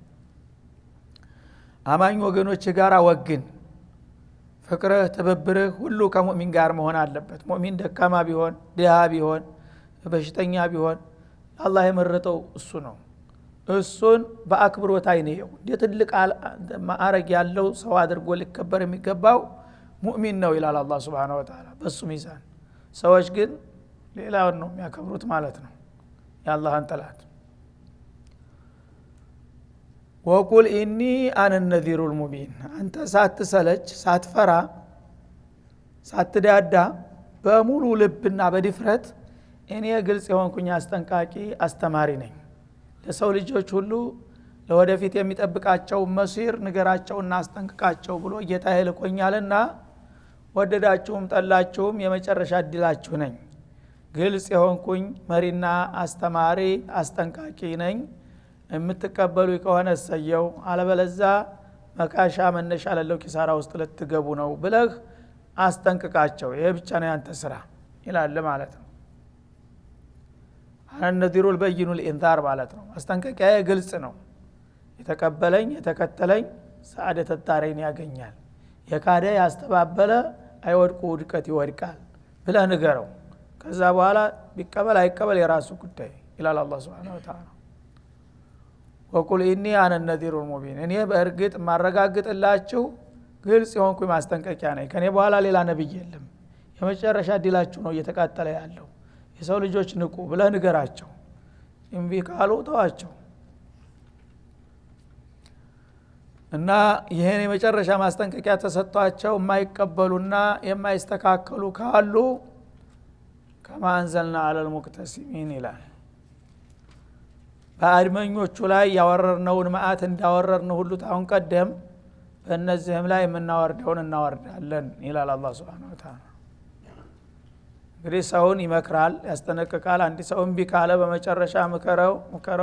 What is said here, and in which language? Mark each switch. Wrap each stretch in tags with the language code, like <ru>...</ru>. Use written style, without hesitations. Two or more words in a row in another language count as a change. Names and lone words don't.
<am>አማኝ ወገኖች ጋር ወግን ፍቅርህ ተበብርህ ሁሉ ከሙእሚን ጋር መሆን አለበት ሙእሚን ደካማ ቢሆን ድሃ ቢሆን በሽተኛ ቢሆን አላህ የመረጠው እሱ ነው እሱን በአክብሮት አይነው ትልቅ ማዕረግ ያለው ሰው አድርጎ ሊከበር የሚገባው ሙእሚን ነው ይላል አላህ</am> <ar>سبحانه وتعالى</ar> <am>በሱ ሚዛን ሰዎች ግን ሌላውን ነው የሚያከብሩት ማለት ነው የአላህን ጠላት</am> <ar>وقل إني أنا النذير المبين</ar> <am>አንተ ሳትሰለች ሳትፈራ ሳትዳዳ በሙሉ ልብና በድፍረት እኔ ግልጽ የሆንኩኝ አስጠንቃቂ አስተማሪ ነኝ ለሰው ልጆች ሁሉ ለወደፊት የሚጠብቃቸው መሲር ንገራቸውና አስጠንቅቃቸው ብሎ ጌታዬ ልኮኛልና ወደዳችሁም ጠላችሁም የመጨረሻ እድላችሁ ነኝ ግልጽ የሆንኩኝ መሪና አስተማሪ አስጠንቃቂ ነኝ የምትቀበሉ ከሆነ ሰየው አለበለዛ መካሻ መነሻ ለለው ኪሳራ ውስጥ ልትገቡ ነው ብለህ አስጠንቅቃቸው ይሄ ብቻ ነው ያንተ ስራ ይላል ማለት ነው</am> <ar>النذير البين الانذار</ar> <am>ማለት ነው አስጠንቀቂያ ግልጽ ነው የተቀበለኝ የተከተለኝ</am> <ar>سعادة الدارين</ar> <am>ያገኛል የካደ ያስተባበለ አይወድቁ ውድቀት ይወድቃል ብለህ ንገረው ከዛ በኋላ ቢቀበል አይቀበል የራሱ ጉዳይ ይላል አላህ</am> <ar>سبحانه وتعالى وقل إني أنا النذير المبين</ar> <am>እኔ በእርግጥ ማረጋግጥላችሁ ግልጽ የሆንኩኝ ማስጠንቀቂያ ነኝ ከኔ በኋላ ሌላ ነብይ የለም የመጨረሻ ዲላችሁ ነው እየተቃጠለ ያለው የሰው ልጆች ንቁ ብለህ ንገራቸው እምቢ ካሉ ተዋቸው እና ይሄን የመጨረሻ ማስጠንቀቂያ ተሰጥቷቸው የማይቀበሉና የማይስተካከሉ ካሉ</am> <ar>كما أنزلنا على المقتسمين</ar> <am>ይላል በአድመኞቹ ላይ ያወረርነውን ማአት እንዳወረርን ሁሉ ታውን ቀደም በእነዚህም ላይ የምናወርደውን እናወርዳለን ይላል አላህ</am> <ar>سبحانه وتعالى</ar> <am>እንግዲህ ሰውን ይመክራል ያስጠነቅቃል አንድ ሰው እምቢ ካለ በመጨረሻ መከራው</am>